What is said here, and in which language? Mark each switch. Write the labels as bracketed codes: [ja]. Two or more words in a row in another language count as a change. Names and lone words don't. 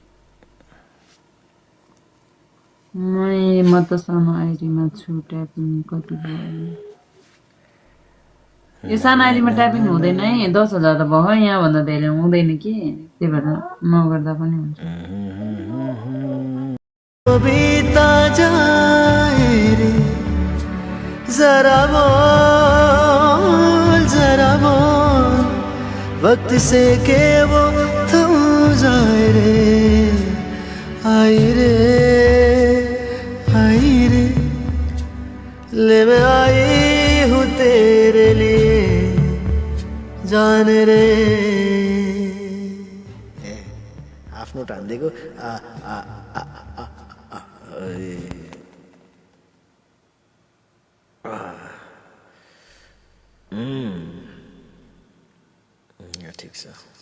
[ne] म त सानो आइडीमा छु, ट्यापिङ कति भयो? यो सानो आइडीमा ट्यापिङ हुँदैन है, 10,000 त भयो, यहाँभन्दा धेरै हुँदैन कि, त्यही भएर नगर्दा पनि हुन्छ। [hi] वक्त से के वो थम जाए रे, आई रे ले मैं आई हूँ तेरे लिए जान रे। [ne] आफ्नो टान्देको ठिक छ।